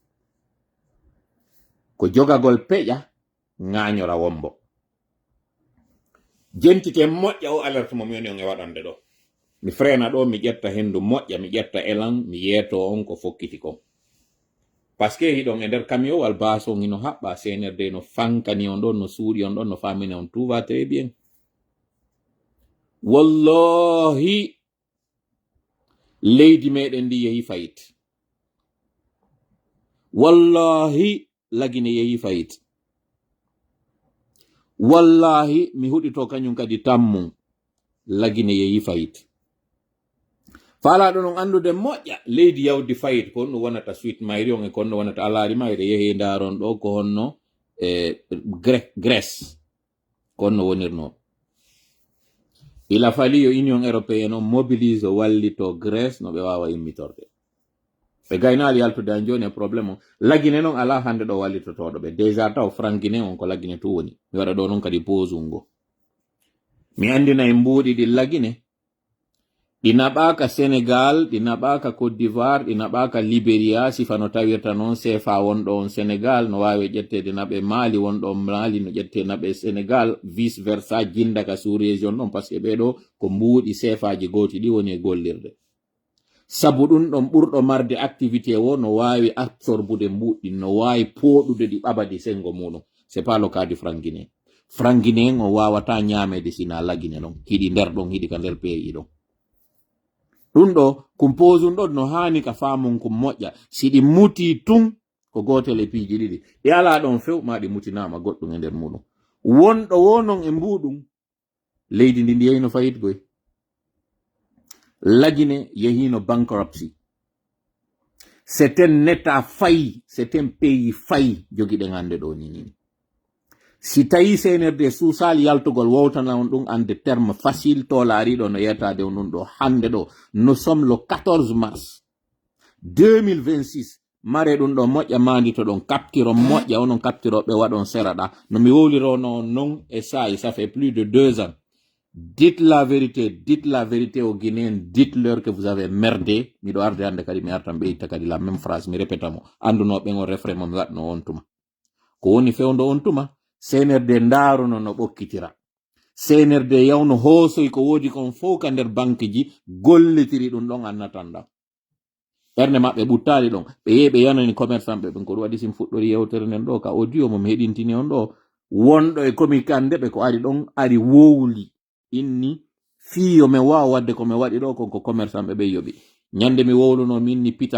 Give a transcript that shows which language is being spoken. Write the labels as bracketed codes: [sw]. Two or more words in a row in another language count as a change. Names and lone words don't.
[ff] ko jogagol peƴa ŋañora wombo jentite moƴƴa o alerte mo miyoni on e waɗande ɗo mi frena ɗo mi ƴetta hendu moƴƴa mi ƴetta élan mi yeeto on ko fokkiti kon [fr] par ce que [ff] hiɗon e nder camion wal baso ino haɓɓa senerde no fankani on ɗon no suuɗi on ɗon no famini on [fr] tout va très bien [ff] wallahi leydi meɗen ndi yehi fayit wallahi lagine yehi fayit wallahi mi huɗito kañum kadi tammum lagine yehi fayit fala ɗon on andude moƴƴa leydi yawdi fayit kon no wonata suite mayri on e kon no wonata alari mayre yehi ndaron ɗo ko honno Grèce kon no wonirno. [fr] Il a fallu [ff] yo Union européenne on mobilise wallito Grèce no ɓe wawa immitorde ɓe gaynali yaltude an joni e probléme on lagine noon ala hande ɗo wallitotoɗo ɓe déjà taw frangine on ko lagine to woni mi waɗa ɗo noon kadi pose ngo mi andina e mbuuɗi ɗi lagine ɗi naɓaka Sénégal ɗi naɓaka Côte d'Ivoire ɗi naɓaka Libéria sifa no tawirta noon CFA wonɗo on Sénégal no wawi ƴettede naɓe Mali wonɗo on Mali no ƴette naɓe Sénégal vice versa jindaka [fr] sous région [ff] ɗon [fr] par ce que [ff] ɓeɗo ko mbuuɗi CFA ji goti ɗi woni e gollirde sabu ɗum ɗon ɓurɗo marde activité o no wawi absorbude mbuɗɗi no wawi poɗude ɗi ɓabadi sengo muɗum [fr] c'est pas le cas du franguiné [ff] franguiné o wawata ñamede sina lagine ɗon hiɗi nder ɗon hiɗi ka nder pays ɗon ɗum ɗo compose ɗon no hani ka famon ko moƴƴa si ɗi muti tun ko gotel e piiji ɗiɗi ɗi ala ɗon few ma ɗi mutinama goɗɗum e nder muɗum wonɗo wonon e mbuɗum leydi ndi yeyno fayit goy lagine yehino bankruptcy [fr] c'est un état failli c'est un pays failli [ff] jogiɗen hande ɗo ni si tawi CNRD suusal yaltugol wowtana on ɗum ande [fr] terme facile [ff] to laariɗo no yettade on ɗum ɗo hande ɗo [fr] nous sommes le 14 mars [ff] 2026 mare ɗum ɗo moƴƴa mandi to ɗon captiro moƴƴa onon captiroɓe waɗon seraɗa no mi wowlirono non e sayi [fr] ça fait plus de 2 ans dites la vérité aux Guinéens dites-leur que vous avez merdé [ff] miɗo arde hande kadi mi artan ɓe itta kadi [fr] la même phrase [ff] mi répéta mo andunoɓe on refre mo mi waɗno on tuma ko woni fewndo on tuma CNRD ndaruno no ɓokkitira CNRD yawno hoosoy ko woodi kon fof ka nder banque ji gollitiri ɗum ɗon annatanɗam ɓernde maɓɓe ɓuttali ɗon ɓe yehi ɓe yanani commerçant ɓe ɓen ko ɗum waɗi sim fuɗɗori yewtere nden ɗo ka audio mo mi heɗintini on ɗo wonɗo e communiquande ɓe ko ari ɗon ari wowli inni fiyo mi wawa wadde ko mi waɗi ɗo kon ko commerçant ɓe yoɓi ñande mi wowluno min ni pita